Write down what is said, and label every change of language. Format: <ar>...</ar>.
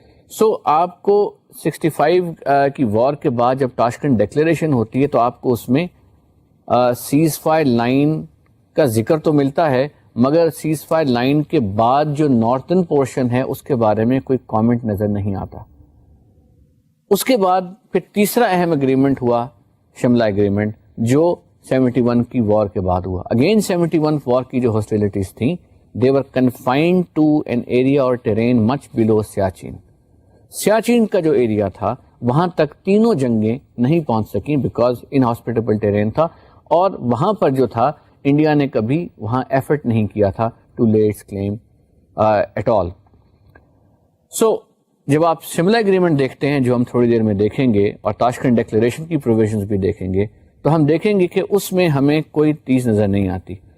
<ur>سو آپ کو 65 کی وار کے بعد جب تاشکنڈ ڈیکلیریشن ہوتی ہے تو آپ کو اس میں سیز فائر لائن کا ذکر تو ملتا ہے, مگر سیز فائر لائن کے بعد جو نارتھن پورشن ہے اس کے بارے میں کوئی کامنٹ نظر نہیں آتا. اس کے بعد پھر تیسرا اہم اگریمنٹ ہوا شملہ اگریمنٹ جو 71 کی وار کے بعد ہوا. اگین 71 وار کی جو ہاسٹیلٹیز تھیں</ur> <en>they were confined to an area or terrain much below Siachen.</en> <ur>Siachen کا جو ایریا تھا وہاں تک تینوں جنگیں نہیں پہنچ سکیں</ur> <en>because inhospitable terrain</en> <ur>تھا, اور وہاں پر جو تھا انڈیا نے کبھی وہاں ایفرٹ نہیں کیا تھا</ur> <en>To lay its claim at all.</en> <ur>سو جب آپ شملہ اگریمنٹ دیکھتے ہیں جو ہم تھوڑی دیر میں دیکھیں گے, اور تاشکنڈ ڈیکلیریشن کی پروویژنز بھی دیکھیں گے, تو ہم دیکھیں گے کہ اس میں ہمیں کوئی چیز نظر نہیں آتی.</ur>